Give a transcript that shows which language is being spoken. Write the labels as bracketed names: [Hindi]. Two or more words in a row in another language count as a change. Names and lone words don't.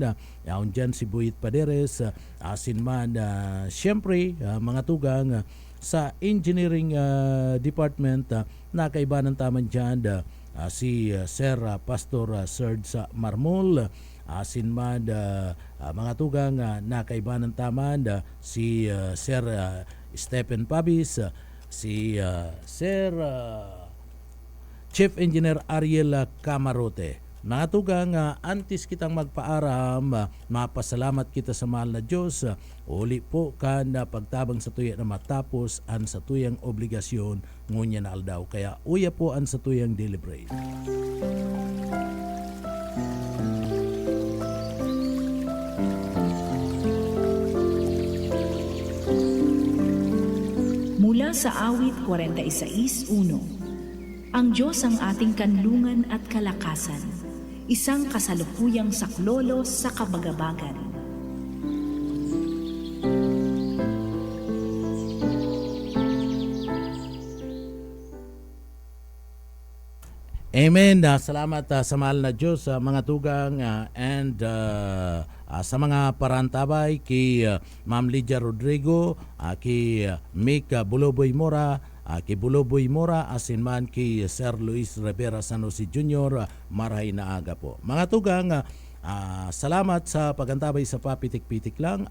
[Bikol] Yaon dyan si Buyit Paderes, asin man siyempre mga tugang sa engineering department, nakaibanan taman dyan si Sir Pastor Serge Marmol, asin man mga tugang nakaibanan taman si Sir Stephen Pabis, si Sir Chief Engineer Ariel Camarote. Mga tugang, antes kitang magpaaram, mapasalamat kita sa mahal na Diyos. Uli po ka na pagtabang sa tuya na matapos an sa tuyang obligasyon ngunya na aldaw. Kaya uya po an sa tuyang deliberate. Mula sa awit 46:1. [Filipino] Ang Diyos ang ating kanlungan at kalakasan, isang kasalukuyang saklolo sa kabagabagan. [Bikol] Amen. Salamat sa mahal na Diyos, mga tugang, and sa mga parantabay kay Ma'am Lydia Rodrigo, kay Mick Buloboy Mora, kay Buloboy Mora, asin man kay Sir Luis Rivera San Jose Jr., marahay na aga po. Mga tugang, salamat sa pagantabay sa papitik-pitik lang.